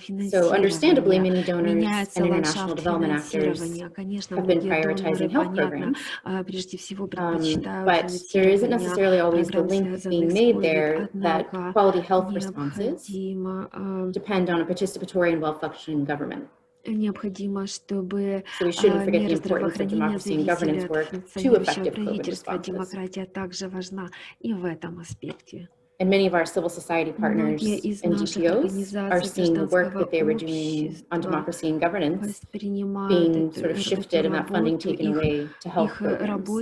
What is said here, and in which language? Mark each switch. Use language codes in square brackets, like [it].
[en] So understandably, many donors and international development actors have been prioritizing health programs, but there isn't necessarily always the link being made there that quality health responses depend on a participatory and well-functioning government. [ru] Необходимо, чтобы [en] So we shouldn't forget the importance of democracy and governance work to effective COVID responses. [ru] Демократия также важна и в этом аспекте. [en] And many of our civil society partners and GPOs are seeing the work that they were doing on democracy and governance being sort of shifted and that funding taken away to health programs.